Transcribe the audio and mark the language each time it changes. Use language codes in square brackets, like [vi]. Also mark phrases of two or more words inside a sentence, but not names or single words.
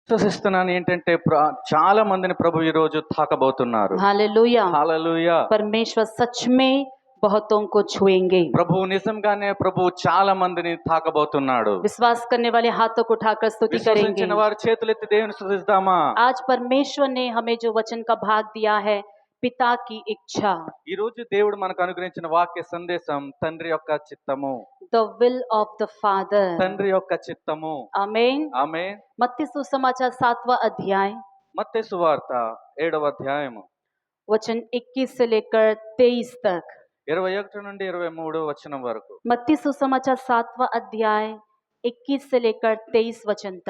[te] విశ్వసిస్తున్నాను ఏంటంటే చాలా మందిని ప్రభు ఈ రోజు తాకబోతున్నారు. [hi] हालेलुया। [te] హల్లెలూయా. [hi] परमेश्वर सच में बहुतों को छुएंगे। [te] ప్రభు నిజంగానే ప్రభు చాలా మందిని తాకబోతున్నాడు. [hi] विश्वास करने वाले हाथों को उठाकर स्तुति करेंगे। [te] విశ్వసించిన వారు చేతులెత్తి దేవుని స్తుతిద్దామా? [hi] आज परमेश्वर ने हमें जो वचन का भाग दिया है, पिता की इच्छा, [te] ఈ రోజు దేవుడు మనకు అనుగ్రహించిన వాక్య సందేశం తండ్రి యొక్క చిత్తము. [en] The will of the Father. [te] తండ్రి యొక్క చిత్తము. [hi] आमीन। [te] ఆమేన్. [hi] मत्ती सुसमाचार 7वां अध्याय [te] మత్తయి సువార్త 7వ అధ్యాయము [hi] वचन 21 से लेकर 23 तक। [te] 21 నుండి 23 వచనం వరకు. [hi] मत्ती सुसमाचार 7वां अध्याय 21 से लेकर 23 वचन तक।